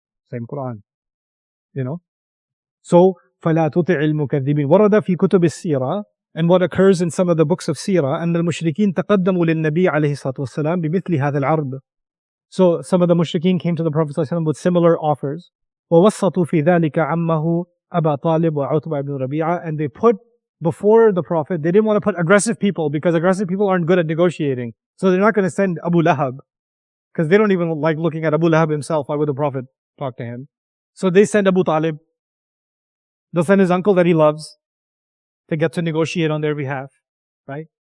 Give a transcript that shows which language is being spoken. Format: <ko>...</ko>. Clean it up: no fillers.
<en>Same Quran. So,</en> <ar>فَلَا تُطِعِ الْمُكَذِّبِينَ وَرَدَ فِي كُتُبِ السِّيرَةِ.</ar> <en>And what occurs in some of the books of Seerah,</en> <ar>أن المشركين تقدموا للنبي عليه الصلاة والسلام بمثل هذا العرض.</ar> <en>So some of the mushrikeen came to the Prophet ﷺ with similar offers.</en> <ar>وَوَسَّطُوا فِي ذَلِكَ عَمَّهُ أَبَا طَالِبْ وَعُتْبَةَ ibn Rabi'a.</ar> <en>And they put before the Prophet, they didn't want to put aggressive people because aggressive people aren't good at negotiating. So they're not going to send Abu Lahab because they don't even like looking at Abu Lahab himself. Why would the Prophet talk to him? So they send Abu Talib. They'll send his uncle that he loves to get to negotiate on their behalf, right?</en>